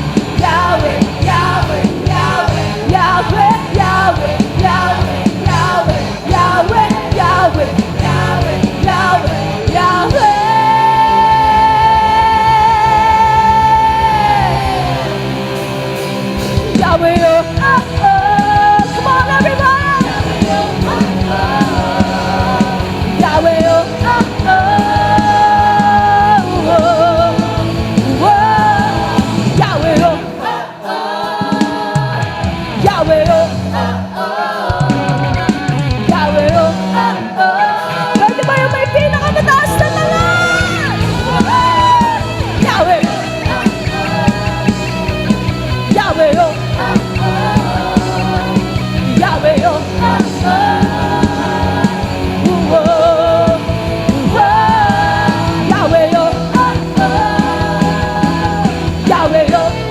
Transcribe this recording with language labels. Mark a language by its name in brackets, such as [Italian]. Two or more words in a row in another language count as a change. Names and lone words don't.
[English] Yahweh, Yahweh, Yahweh, Yahweh, Yahweh, Yahweh, Yahweh, Yahweh, Yahweh, Yahweh, Yahweh, Yahweh. Yahweh, oh, oh, oh. Come on, everybody. Yahweh, oh, oh, oh, oh, oh. Yahweh, oh, Yahweh, oh, Yahweh, [Filipino] oh, pwede ba yung may pinakamataas na talan? [English] Yahweh, Yahweh, oh, Yahweh, oh, Yahweh, oh, Yahweh, oh.